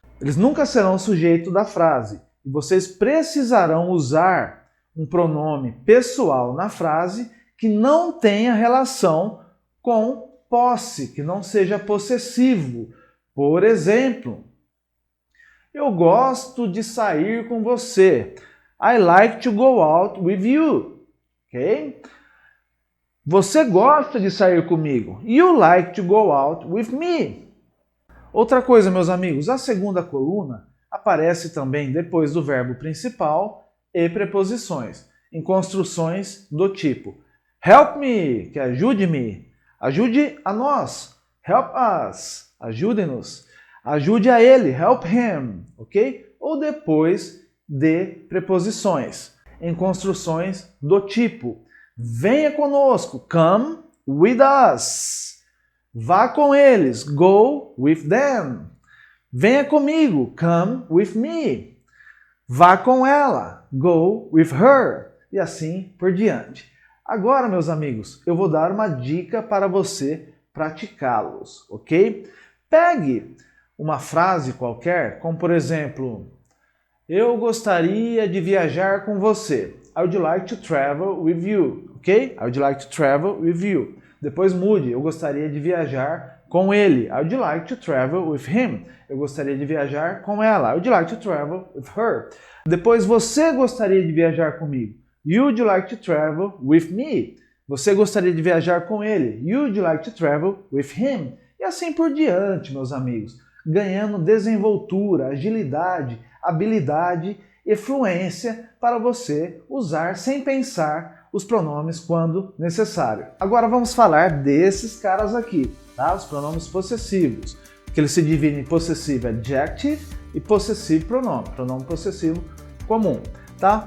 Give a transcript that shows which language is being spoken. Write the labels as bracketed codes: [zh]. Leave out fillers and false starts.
[pt] Eles nunca serão o sujeito da frase. E vocês precisarão usar um pronome pessoal na frase que não tenha relação com posse, que não seja possessivo. Por exemplo, Eu gosto de sair com você. [en] I like to go out with you. [pt] Ok? Você gosta de sair comigo. [en] You like to go out with me. [pt] Outra coisa, meus amigos, a segunda coluna aparece também depois do verbo principal e preposições, em construções do tipo [en] help me, [pt] que ajude-me, ajude a nós, [en] help us, [pt] ajude-nos, ajude a ele, [en] help him, [pt] ok? Ou depois de preposições, em construções do tipo venha conosco, [en] come with us, [pt] vá com eles, [en] go with them, [pt] venha comigo, [en] come with me, [pt] vá com ela, [en] go with her, [pt] e assim por diante. Agora, meus amigos, eu vou dar uma dica para você praticá-los, ok? Pegue uma frase qualquer, como por exemplo, eu gostaria de viajar com você. [en] I would like to travel with you, ok? I would like to travel with you. [pt] Depois mude, eu gostaria de viajar com ele. [en] I would like to travel with him. [pt] Eu gostaria de viajar com ela. [en] I would like to travel with her. [pt] Depois, você gostaria de viajar comigo. [en] You would like to travel with me. [pt] Você gostaria de viajar com ele. [en] You would like to travel with him. [pt] E assim por diante, meus amigos. Ganhando desenvoltura, agilidade, habilidade e fluência para você usar sem pensar os pronomes quando necessário. Agora vamos falar desses caras aqui, tá? Os pronomes possessivos, que eles se dividem em possessivo adjective e possessivo pronome possessivo comum, tá?